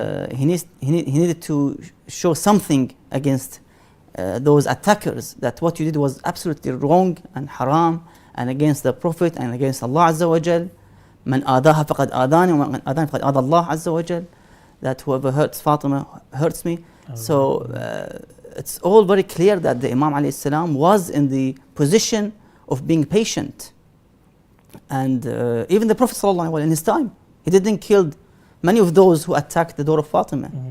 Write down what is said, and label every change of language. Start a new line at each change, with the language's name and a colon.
English: He needed to show something against those attackers, that what you did was absolutely wrong and haram and against the Prophet and against Allah Azza wa Jal.
Arabic: من آذاها فقد آذاني ومن آذاني فقد آذى الله عز وجل.
English: That whoever hurts Fatima hurts me. So it's all very clear that the Imam alayhi salam was in the position of being patient. And even the Prophet sallallahu alaihi wasallam in his time, he didn't kill many of those who attacked the door of Fatima.